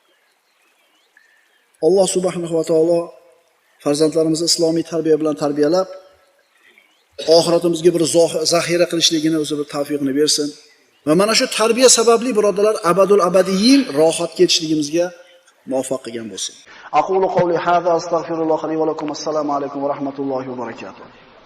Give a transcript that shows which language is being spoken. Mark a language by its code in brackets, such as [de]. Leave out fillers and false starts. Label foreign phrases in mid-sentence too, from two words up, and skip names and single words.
[uz] Alloh subhanahu va taolo farzandlarimizni islomiy tarbiya bilan tarbiyalab, oxiratimizga bir zaxira qilishligini o'zi bir tavfiqini bersin. Va mana shu tarbiya sababli birodarlar [ar] أبد الآبدين [uz] rohat ketishligimizga muvaffaq qilgan bo'lsin. [ar] أقول قولي هذا أستغفر الله لي ولكم. السلام عليكم ورحمة الله وبركاته.